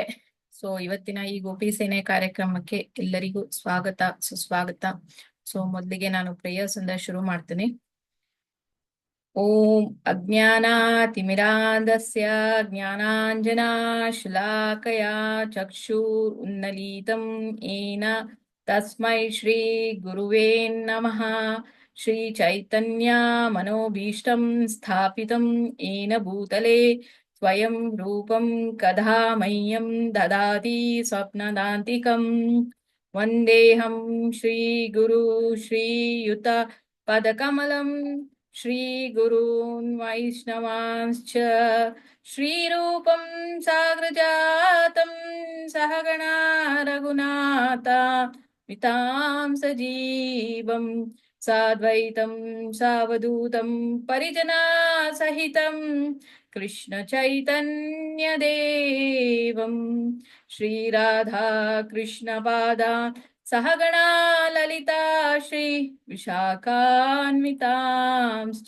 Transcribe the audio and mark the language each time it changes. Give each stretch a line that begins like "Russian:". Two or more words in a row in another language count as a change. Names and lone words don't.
Kannada: ಇವತ್ತಿನ ಈ ಗೋಪಿ ಸೇನೆ ಕಾರ್ಯಕ್ರಮಕ್ಕೆ ಎಲ್ಲರಿಗೂ ಸ್ವಾಗತ ಸುಸ್ವಾಗತ. ಮೊದಲಿಗೆ ನಾನು ಪ್ರೇಯರ್ಸ್ ಇಂದ ಶುರು ಮಾಡ್ತೀನಿ.
Sanskrit: ಓಂ ಅಜ್ಞಾನಾತಿಮಿರಾಂಧಸ್ಯ ಜ್ಞಾನಾಂಜನಾಶಲಾಕಯ ಚಕ್ಷುರ್ ಉನ್ನಲೀತಂ ಏನ ತಸ್ಮೈ ಶ್ರೀ ಗುರುವೇ ನಮಃ. ಶ್ರೀ ಚೈತನ್ಯ ಮನೋಭೀಷ್ಟಂ ಸ್ಥಾಪಿತಂ ಏನ ಭೂತಲೆ ಸ್ವಯಂ ರೂಪಂ ಕದಾ ಮಹ್ಯಂ ದದಾತಿ ಸ್ವಪ್ನದಾಂತಿಕಂ. ವಂದೇಹಂ ಶ್ರೀ ಗುರು ಶ್ರೀಯುತ ಪದಕಮಲಂ ಶ್ರೀ ಗುರೂನ್ ವೈಷ್ಣವಾಂಶ್ಚ ಶ್ರೀರೂಪಂ ಸಾಗ್ರಜಾತಂ ಸಹಗಣ ರಘುನಾಥ ವಿತಾಂ ಸಜೀವಂ ಸಾದ್ವೈತಂ ಸಾವಧೂತಂ ಪರಿಜನಾ ಸಹಿತಂ ಕೃಷ್ಣ ಚೈತನ್ಯ ದೇವಂ ಶ್ರೀ ರಾಧಾ ಕೃಷ್ಣ ಪಾದಾ ಸಹಗಣಾ ಲಲಿತಾ ಶ್ರೀ ವಿಶಾಖಾನ್ವಿತಾಂಶ್ಚ.